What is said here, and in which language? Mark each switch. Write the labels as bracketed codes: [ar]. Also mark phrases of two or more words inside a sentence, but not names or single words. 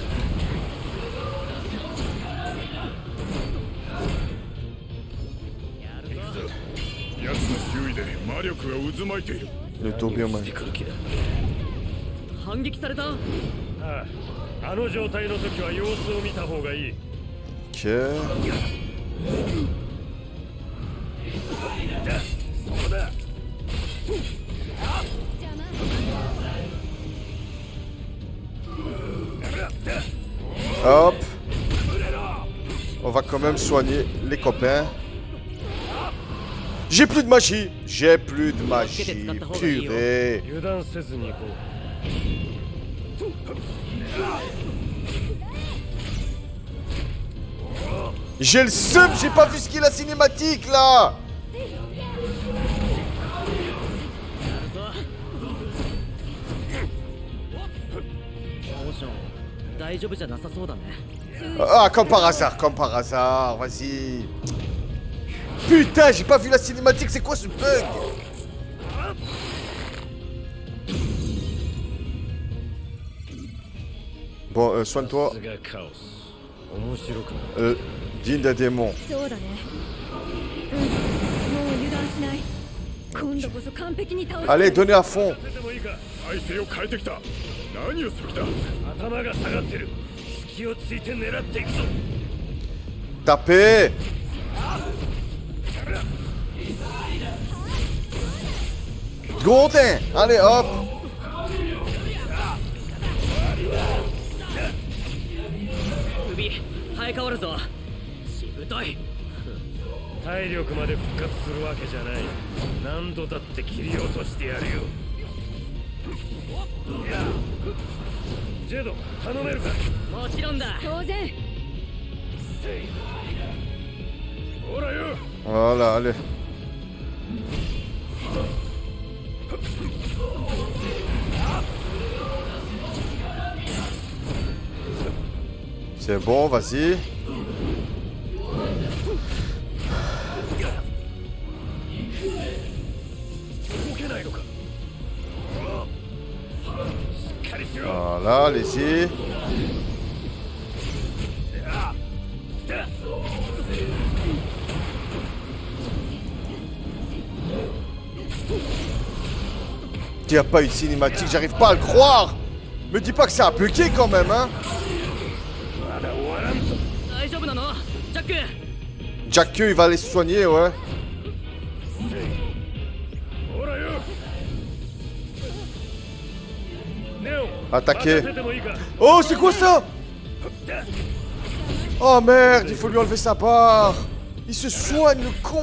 [ja] 奴の周囲で魔力が渦巻いている。 [fr] Le Doberman. [ja] 反撃された。ああ、あの状態の時は様子を見た方がいい。 [fr] Ok. Hop. On va quand même soigner les copains. J'ai plus de magie. J'ai plus de magie. Purée. [ja] 油断せずに行こう。 [fr] J'ai le seum, j'ai pas vu ce qu'est la cinématique là. [ja] 大丈夫じゃなさそうだね。 [fr] Ah, comme par hasard, vas-y. Putain, j'ai pas vu la cinématique, c'est quoi ce bug? Bon, soigne-toi. [ja] さすがカオス。面白くなる。 [fr] Digne d'un démon. [ja] そうだね。もう油断しない。今度こそ完璧に倒す。 [fr] Allez, donnez à fond. [ja] でもいいか。体勢を変えてきた。何をする気だ。頭が下がってる。隙をついて狙っていくぞ。 [fr] Tapez. Gondin. Allez, hop. [ja] 首生え変わるぞ。しぶとい。体力まで復活するわけじゃない。何度だって切り落としてやるよ。ジェド、頼めるか。もちろんだ。当然。ほらよ。 [fr] Voilà, allez. C'est bon, vas-y. [ja] 動けないのか。しっかりしろ。 [fr] Voilà, allez-y. Il n'y a pas eu de cinématique, j'arrive pas à le croire. Me dis pas que c'est un bugué quand même, hein. [ja] まだ終わらんぞ。大丈夫なの？ジャック。 [fr] Jack, il va aller se soigner, ouais. [ja] ほらよ。ネオン。 [fr] Attaquer. [ja] 待たせてもいいか。 [fr] Oh, c'est quoi ça? Oh merde, il faut lui enlever sa barre. Il se soigne, le con.